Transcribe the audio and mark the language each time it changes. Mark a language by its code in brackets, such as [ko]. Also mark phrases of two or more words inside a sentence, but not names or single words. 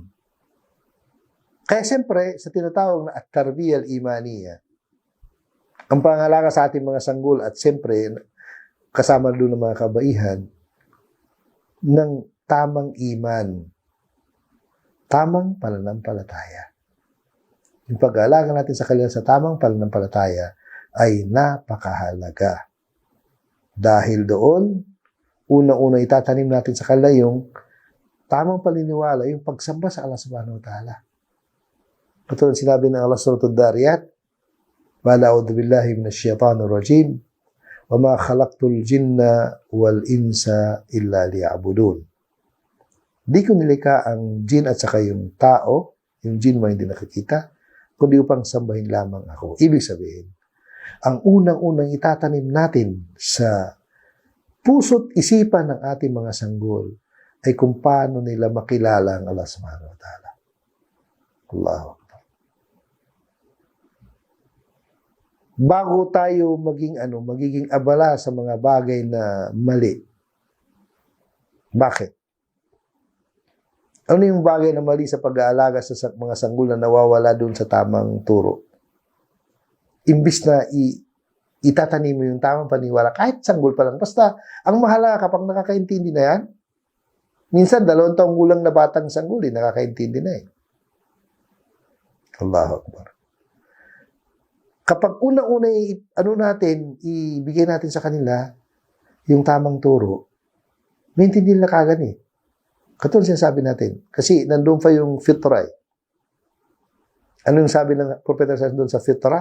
[tl] Kaya siyempre, sa tinatawag na [ar] التربية الإيمانية, [tl] ang pangalaga sa ating mga sanggol at siyempre, kasama doon ng mga kabaihan, ng tamang iman, tamang pananampalataya. Yung pag-aalaga natin sa kanila sa tamang pananampalataya ay napakahalaga. Dahil doon, unang-una itatanim natin sa kanila yung tamang paniniwala, yung pagsamba sa Allah [ar] سبحانه وتعالى. [tl] Katulad sinabi ng Allah sa Surah Ad-Dariyat, [ar] "ولا أعوذ بالله من الشيطان الرجيم وما خلقت الجن والإنس إلا ليعبدون." [tl] Di ko nilikha ang jin at saka yung tao, yung jin mo hindi nakikita, kundi upang sambahin lamang ako. Ibig sabihin, ang unang-unang itatanim natin sa puso't isipan ng ating mga sanggol ay kung paano nila makilala ang Allah [ar] سبحانه وتعالى. الله أكبر. [tl] Bago tayo magiging abala sa mga bagay na mali. Bakit? Ano yung bagay na mali sa pag-aalaga sa mga sanggol na nawawala doon sa tamang turo? Imbis na itatanim mo yung tamang paniwala, kahit sanggol pa lang. Basta, ang mahalaga kapag nakakaintindi na yan, minsan 2 taong gulang na batang sanggol, nakakaintindi na eh. [ar] الله أكبر. [tl] Kapag una-una ibigay natin sa kanila yung tamang turo, maintindihan nila kagad eh. Katulad sinasabi natin. Kasi nandun pa yung fitra eh. Ano yung sabi ng propeta doon sa fitra?